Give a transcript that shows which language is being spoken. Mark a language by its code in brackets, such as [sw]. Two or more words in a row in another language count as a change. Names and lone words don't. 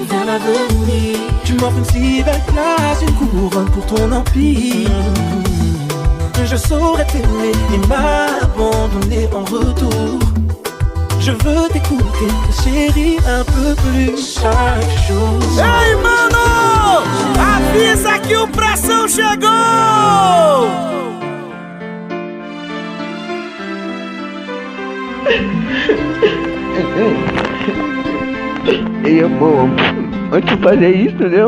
[fr] Vers l'avenir, tu m'offres une si belle place, une couronne pour ton empire. Je saurais t'aimer et m'abandonner en retour. Je veux t'écouter, te chérir un peu plus chaque jour. [pt] Ei, mano! Avisa que o Pressão chegou! Ei, amor, antes de fazer isso, entendeu?